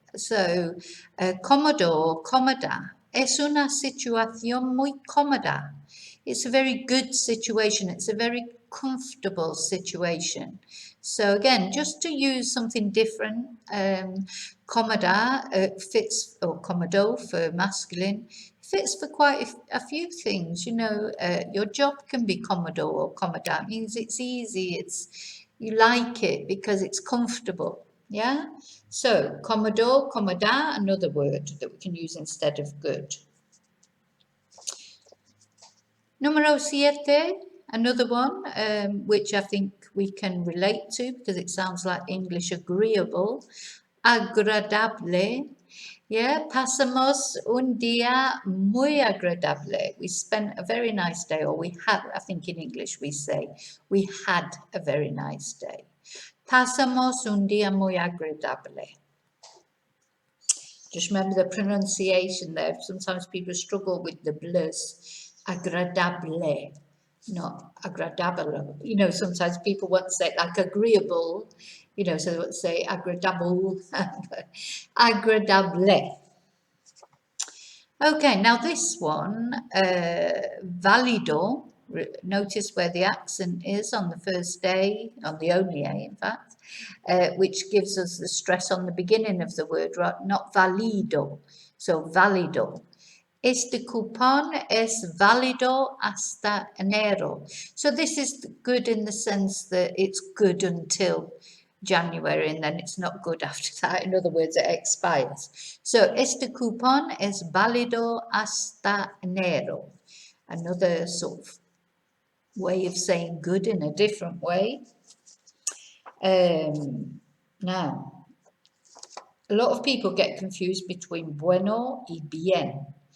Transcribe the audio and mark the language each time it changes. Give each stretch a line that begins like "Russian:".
English: So, cómodo or cómoda
Spanish: es una situación muy cómoda.
English: It's a very good situation. It's a very comfortable situation. So again, just to use something different, cómoda fits, or cómodo for masculine, fits for quite a few things. You know, your job can be cómodo or cómoda. It means it's easy, you like it because it's comfortable. Yeah? So, cómodo, cómoda, another word that we can use instead of good. Número 7, another one, which I think we can relate to because it sounds like English, agreeable.
Spanish: Agradable. Yeah, pasamos un día muy agradable.
English: We spent a very nice day, or we had, I think in English we say, we had a very nice day.
Spanish: Pasamos un día muy agradable.
English: Just remember the pronunciation there. Sometimes people struggle with the blurs. Agradable, not agradable. You know, sometimes people want to say it like agreeable, you know, so they want to say agradable, agradable. Okay, now this one, válido. Notice where the accent is on the first day, on the only A, in fact, which gives us the stress on the beginning of the word, right? Not válido, so válido.
Spanish: Este cupón es válido hasta enero.
English: So this is good in the sense that it's good until January and then it's not good after that. In other words, it expires.
Spanish: So este cupón es válido hasta enero.
English: Another sort of way of saying good in a different way. Now, a lot of people get confused between bueno y bien.